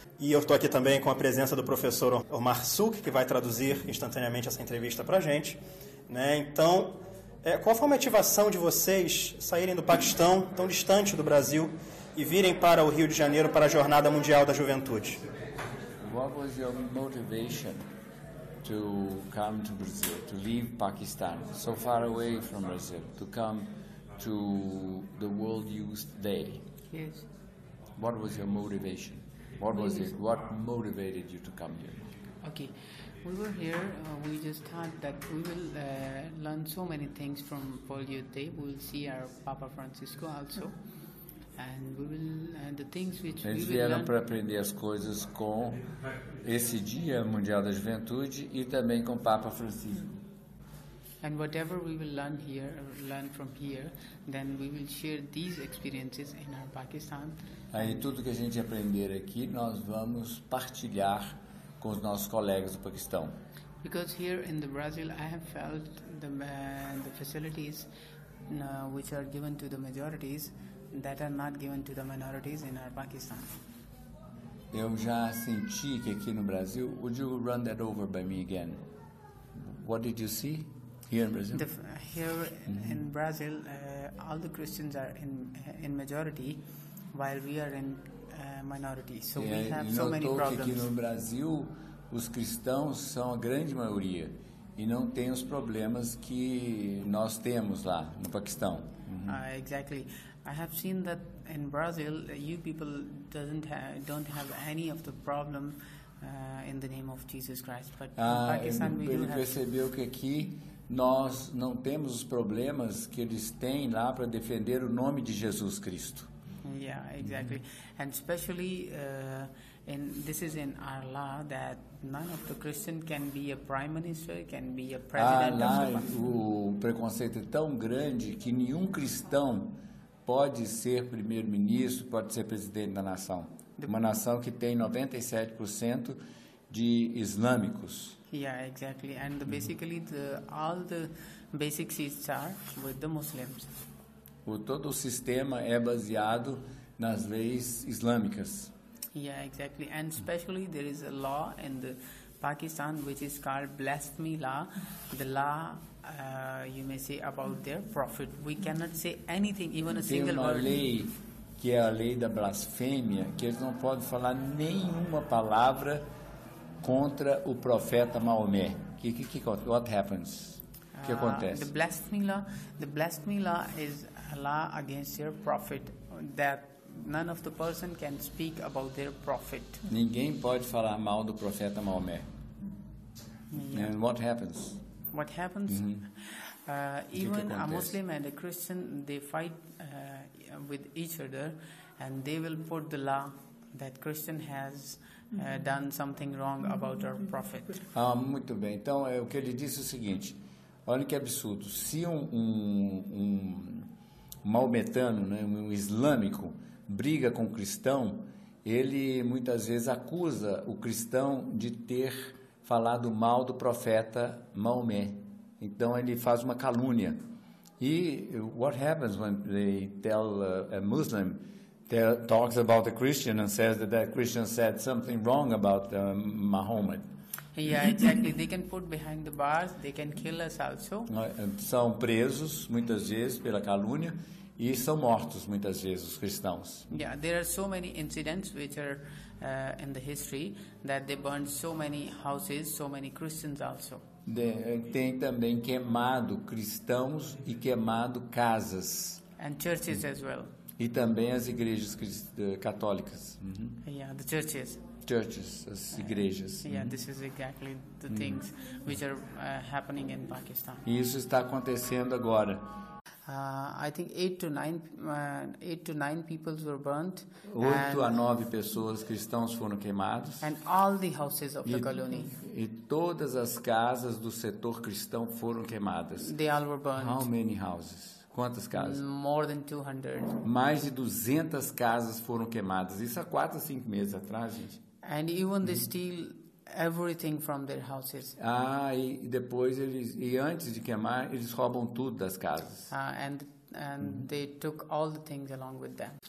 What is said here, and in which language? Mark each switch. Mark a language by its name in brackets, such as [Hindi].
[Portuguese] E eu estou aqui também com a presença do professor Omar Suk, que vai traduzir instantaneamente essa entrevista para a gente. Né? Então, qual foi a motivação de vocês saírem do Paquistão, tão distante do Brasil, e virem para o Rio de Janeiro para a Jornada Mundial da Juventude? [English] What was your motivation to come to Brazil, to leave Pakistan, so far away from Brazil, to come to the World Youth Day? Yes. What was your motivation? What was it? What motivated you to come here? Okay. We were here, we just thought that we will learn so many things from World Youth Day. We will see our Papa Francisco also. And we will, the things which [Portuguese] eles [English] we will [Portuguese] vieram [English] learn... [Portuguese] para aprender as coisas com esse Dia Mundial da Juventude e também com o Papa Francisco. [English] And whatever we will learn here, learn from here, then we will share these experiences in our Pakistan. [Portuguese] Aí tudo que a gente aprender aqui, nós vamos partilhar com os nossos colegas do Paquistão. [English] Because here in the Brazil I have felt the facilities which are given to the majorities that are not given to the minorities in our Pakistan. [Portuguese] Eu já senti que aqui no Brasil, [English] would you run that over by me again? What did you see here in Brazil? In Brazil all the Christians are in majority while we are in minority. So we have so many problems. [Portuguese] Que aqui no Brasil os cristãos são a grande maioria e não tem os problemas que nós temos lá no Paquistão. [English] Exactly. I have seen that in Brazil you people don't have any of the problem in the name of Jesus Christ. But in Pakistan we do have. [Portuguese] Percebeu que aqui nós não temos os problemas que eles têm lá para defender o nome de Jesus Cristo. [English] Yeah, exactly. And especially this is in our law that none of the Christian can be a prime minister, can be a president. [Portuguese] O preconceito é tão grande que nenhum cristão pode ser primeiro-ministro, pode ser presidente da nação. Uma nação que tem 97% de islâmicos. [English] Yeah, exactly. And basically all the basic seats are with the Muslims. [Portuguese] Todo o sistema é baseado nas leis islâmicas. [English] Yeah, exactly. And especially there is a law in the Pakistan which is called blasphemy law. The law, you may say, about their prophet. We cannot say anything, even a single word. [Portuguese] Tem uma lei que é a lei da blasfêmia, que eles não podem falar nenhuma palavra contra o profeta Maomé. [English] What happens? [Portuguese] que acontece? [English] The blasphemy law is a law against your prophet that none of the person can speak about their prophet. [Portuguese] Ninguém pode falar mal do profeta Maomé. [English] Yeah. And what happens? What happens? Mm-hmm. Even a Muslim and a Christian, they fight with each other, and they will put the law that Christian has done something wrong about our prophet. [Portuguese] Ah, muito bem. Então, é o que ele disse é o seguinte. Olha que absurdo. Se um maometano, né, um islâmico, briga com um cristão, ele muitas vezes acusa o cristão de ter falado mal do profeta Maomé. Então ele faz uma calúnia. [English] E what happens when they tell a Muslim that talks about a Christian and says that that Christian said something wrong about Muhammad? Yeah, exactly. They can put behind the bars. They can kill us also. [Portuguese] São presos muitas vezes pela calúnia e são mortos muitas vezes os cristãos. [English] Yeah, there are so many incidents which are in the history that they burned so many houses, so many Christians also. [Portuguese] Tem também queimado cristãos e queimado casas. [English] And churches as well. [Portuguese] E também as igrejas católicas. [English] Uh-huh. Yeah, the churches. [Portuguese] Churches, as igrejas. [English] Yeah, this is exactly the things which are happening in Pakistan. [Portuguese] E isso está acontecendo agora. [English] I think 8 to 9 people were burnt. [Portuguese] 8 to 9 pessoas cristãos foram queimados. [English] And all the houses of the colony. [Portuguese] E todas as casas do setor cristão foram queimadas. [English] They all were burnt. How many houses? [Portuguese] Quantas casas? [English] More than 200. [Portuguese] Mais de 200 casas foram queimadas. Isso há 4 ou 5 meses atrás, gente. [English] And even they steal everything from their houses. [Portuguese] Ah, e depois eles e antes de queimar, eles roubam tudo das casas. [English] And they took all the things along with them.